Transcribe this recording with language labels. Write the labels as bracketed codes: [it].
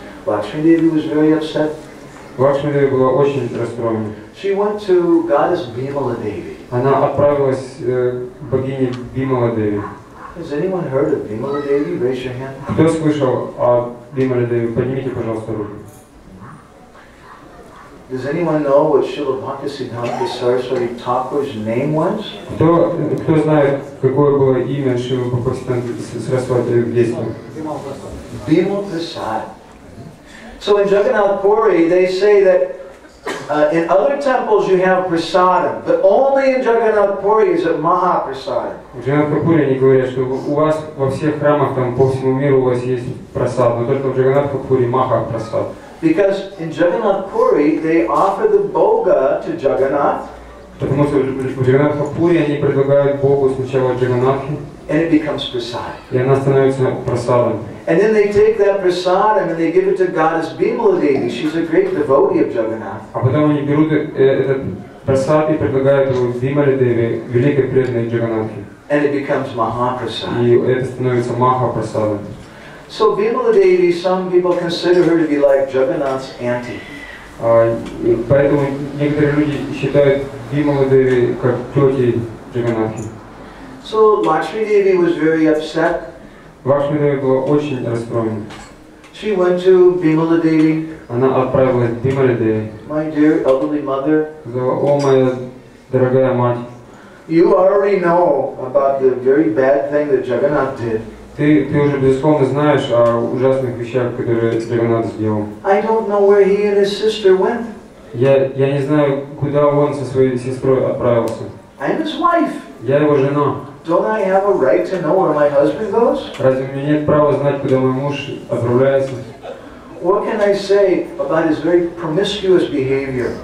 [en] Lakshmi Devi was very upset. [ru] Лакшми Деви была очень расстроена. [en] She went to goddess Bimala Devi. [ru] Она отправилась к богине Бимала Деви. [en] Has anyone heard of Bimala Devi? Raise your hand. [ru] Кто слышал о Бимале Деви? Поднимите, пожалуйста, руку. [en] Does anyone know what Srila Bhaktisiddhanta Saraswati Thakur's name was? [ru] Кто знает, какое было имя Шрилы Бхактисиддханты Сарасвати в детстве? [en] Bimal Prasad. So in Jagannath Puri, they say that in other temples you have prasadam, but only in Jagannath Puri is it Mahaprasadam. [ru] В Джаганнатхапуре они говорят, что у вас во всех храмах там по всему миру у вас есть прасад, но только в Джаганнатхапуре Маха прасад. [en] Because in Jagannath Puri they offer the boga to Jagannath. [ru] Потому что в Джаганнатхапуре они предлагают Богу сначала Джаганнатхи, [en] and it becomes prasad. [ru] и она становится прасадом. [en] And then they take that prasadam and they give it to goddess Bimala Devi. She's a great devotee of Jagannath. [ru] А потом они берут этот прасад и предлагают его Бимале Деви, великой преданной Джаганнатхи. [en] And it becomes Mahaprasad. [ru] И это становится Маха прасадом. [en] So Bimala Devi, some people consider her to be like Jagannath's auntie. [ru] Поэтому некоторые люди считают Бималу Деви как тетей Джаганнатхи. [en] So Lakshmi Devi was very upset. [ru] Лакшми Деви была очень расстроена. [en] She went to Bimala Devi, [ru] Она отправилась к Бимале Деви. [en] my dear elderly mother. [ru] Сказала: о, моя дорогая мать, [en] You already know about the very bad thing that Jagannath did. [ru] ты уже безусловно знаешь о ужасных вещах, которые Джаганнат сделал. [en] I don't know where he and his sister went. [ru] Я не знаю, куда он со своей сестрой отправился. [en] I'm his wife. [ru] Я его жена. [en] Don't I have a right to know where my husband goes? [ru] Разве у меня нет права знать, куда мой муж отправляется? [en] What can I say about his very promiscuous behavior?